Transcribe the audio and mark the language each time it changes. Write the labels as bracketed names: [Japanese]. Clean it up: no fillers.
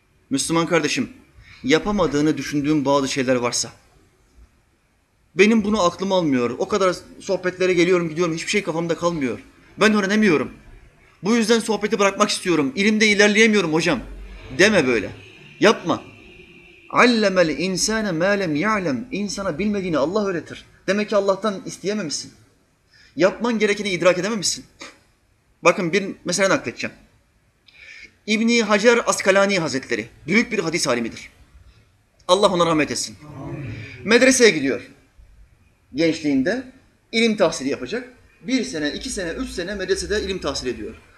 [Turkish] Müslüman kardeşim, yapamadığını düşündüğün bazı şeyler varsa, benim bunu aklım almıyor, o kadar sohbetlere geliyorum gidiyorum, hiçbir şey kafamda kalmıyor, ben öğrenemiyorum, bu yüzden sohbeti bırakmak istiyorum, ilimde ilerleyemiyorum hocam, deme böyle, yapma. [Arabic] عَلَّمَ الْاِنْسَانَ مَا لَمْ يَعْلَمْ [Turkish] İnsana bilmediğini Allah öğretir. Demek ki Allah'tan isteyememişsin. Yapman gerekeni idrak edememişsin. Bakın bir mesele nakledeceğim. İbni Hacer Askalani Hazretleri, büyük bir hadis alimidir. Allah ona rahmet etsin. Medreseye gidiyor. Gençliğinde ilim tahsili yapacak. Bir sene, iki sene, üç sene medresede ilim tahsil ediyor.